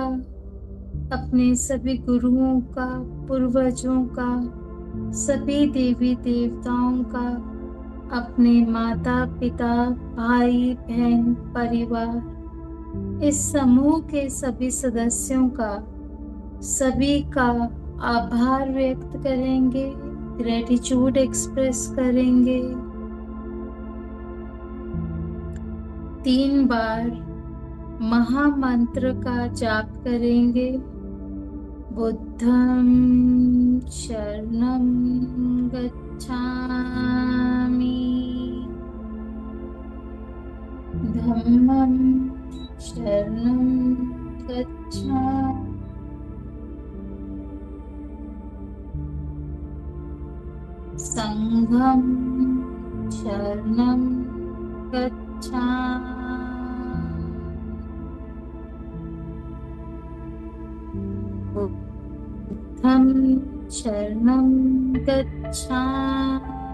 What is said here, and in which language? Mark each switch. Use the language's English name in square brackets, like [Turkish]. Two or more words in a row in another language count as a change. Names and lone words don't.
[Hindi] अपने सभी गुरुओं का, पूर्वजों का, सभी देवी देवताओं का, अपने माता पिता, भाई बहन, परिवार, इस समूह के सभी सदस्यों का, सभी का आभार व्यक्त करेंगे, [English] gratitude express [Hindi] करेंगे। 3 बार महामंत्र का जाप करेंगे। [Pali] बुद्धं शरणं गच्छामि, धम्मं शरणं गच्छामि, संघं शरणं गच्छामि, बुद्धं शरणं गच्छामि,